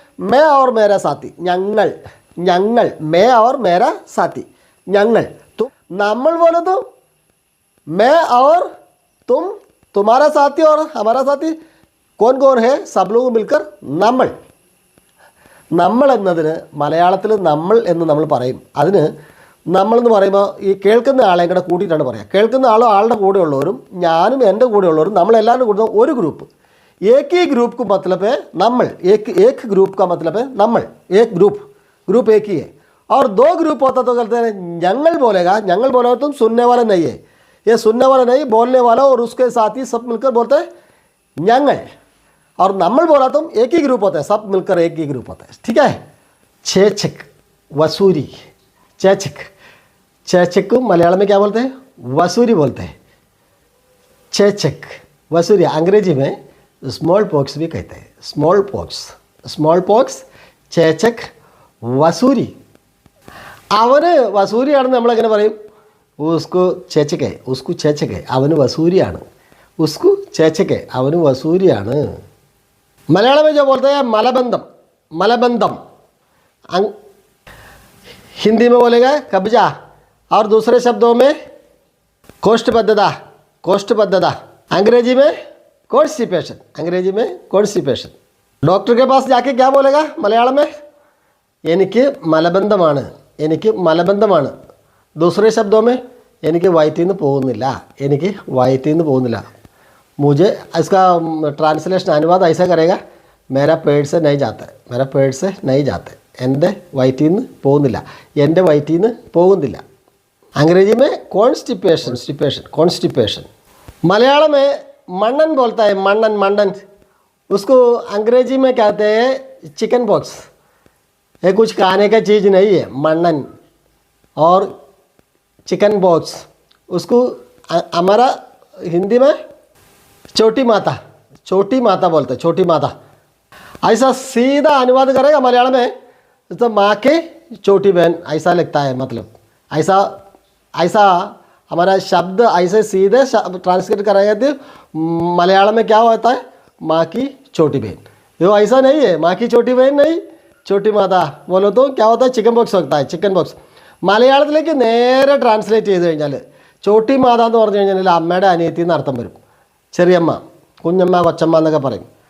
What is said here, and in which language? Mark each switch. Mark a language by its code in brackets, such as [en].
[hi] मैं और मेरा साथी. ഞങ്ങൾ, मैं और मेरा साथी. ഞങ്ങൾ. तुम, നമ്മൾ बोलो तो मैं और तुम, तुम्हारा साथी और हमारा साथी कौन कौन है, सब लोग मिलकर നമ്മൾ. [ml] നമ്മൾ എന്നതിന് മലയാളത്തിൽ നമ്മൾ എന്ന് നമ്മൾ പറയും. അതിന് നമ്മളെന്ന് പറയുമ്പോൾ ഈ കേൾക്കുന്ന ആളെയും കൂടെ കൂട്ടിയിട്ടാണ് പറയുക. കേൾക്കുന്ന ആളും ആളുടെ കൂടെയുള്ളവരും ഞാനും എൻ്റെ കൂടെയുള്ളവരും നമ്മളെല്ലാവരും കൂടുന്ന ഒരു ഗ്രൂപ്പ്. [hi] एक ही ग्रुप को मतलब है नम्मल. एक ग्रुप का मतलब है नम्मल. एक ग्रुप एक ही है. और 2 ग्रुप होता तो कहते हैं ഞങ്ങൾ बोलेगा. ഞങ്ങൾ बोलेगा तुम सुनने वाला नहीं है, ये सुनने वाला नहीं, बोलने वाला और उसके साथी सब मिलकर बोलते हैं ഞങ്ങൾ. और नम्मल बोला तुम एक ही ग्रुप होता है, सब मिलकर एक ही ग्रुप होता है. ठीक है. चेचक, वसूरी. चेचक को मलयालम में क्या बोलते हैं? वसूरी बोलते हैं. चेचक, वसूरी. अंग्रेजी में स्मॉल पॉक्स भी कहते हैं. स्मॉल पॉक्स, चेचक, वसूरी. [ml] അവന് വസൂരിയാണെന്ന് നമ്മളെങ്ങനെ പറയും? [hi] ഉസ്കു ചേച്ചക്കെ, ഉസ്കു ചേച്ചക്കെ, [ml] അവന് വസൂരിയാണ്. [hi] ഉസ്കു ചേച്ചക്കെ, [ml] അവന് വസൂരിയാണ്. [hi] मलयालम में जो बोलते हैं मलबंधम, मलबंधम हिंदी में बोलेगा कब्जा, और दूसरे शब्दों में कोष्ठबद्धता, कोष्ठबद्धता. अंग्रेजी में कॉन्स्टिपेशन, अंग्रेजी में कॉन्स्टिपेशन. डॉक्टर के पास जाके क्या बोलेगा मलयालम में? [ml] എനിക്ക് മലബന്ധമാണ്, എനിക്ക് മലബന്ധമാണ്. [hi] दूसरे शब्दों में [ml] എനിക്ക് വയറ്റിൽ നിന്ന് പോകുന്നില്ല, എനിക്ക് വയറ്റിൽ നിന്ന് പോകുന്നില്ല. [hi] मुझे इसका ट्रांसलेशन अनुवाद ऐसा करेगा, मेरा पेट से नहीं जाता, मेरा पेट से नहीं जाते, [ml] എൻ്റെ വയറ്റിൽ നിന്ന് പോകുന്നില്ല, [hi] എൻ്റെ വയറ്റിൽ നിന്ന് പോകുന്നില്ല. अंग्रेजी में कॉन्स्टिपेशन, स्टिपेशन, कॉन्स्टिपेशन. मलयालम में मन्नन बोलता है, मन्नन, मन्नन. उसको अंग्रेजी में कहते हैं चिकन बॉक्स. ये कुछ खाने का चीज़ नहीं है, मन्नन और चिकन बॉक्स. उसको हमारा हिंदी में छोटी माता, छोटी माता बोलते हैं, छोटी माता. ऐसा सीधा अनुवाद करेगा मलयालम में तो माँ के छोटी बहन ऐसा लगता है. मतलब ऐसा ऐसा हमारा शब्द ऐसे सीधे ट्रांसलेट कराएंगे तो मलयालम में क्या होता है? माँ की छोटी बहन. यो ऐसा नहीं है, माँ की छोटी बहन नहीं, छोटी माता बोलो तो क्या होता है? चिकन बॉक्स होता है, चिकन बॉक्स. [ml] മലയാളത്തിലേക്ക് നേരെ ട്രാൻസ്ലേറ്റ് ചെയ്ത് കഴിഞ്ഞാൽ ചോട്ടി മാത എന്ന് പറഞ്ഞു കഴിഞ്ഞാൽ അമ്മയുടെ അനിയത്തി എന്ന് അർത്ഥം വരും. ചെറിയമ്മ, കുഞ്ഞമ്മ, കൊച്ചമ്മ എന്നൊക്കെ പറയും.